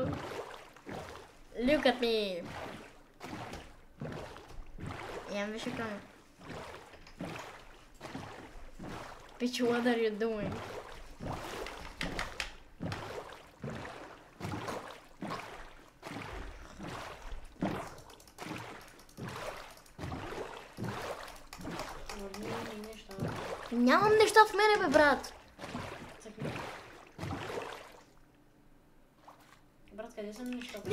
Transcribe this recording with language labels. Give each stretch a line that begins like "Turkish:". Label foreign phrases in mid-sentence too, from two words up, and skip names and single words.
English: Look at me.
Bulgarian: Нямам виж екрана.
English: Bitch, what are you doing?
Bulgarian: Върни ми нещата. Нямам неща в мене, бе, брат. Цъкни. Брат, къде са ми нещата?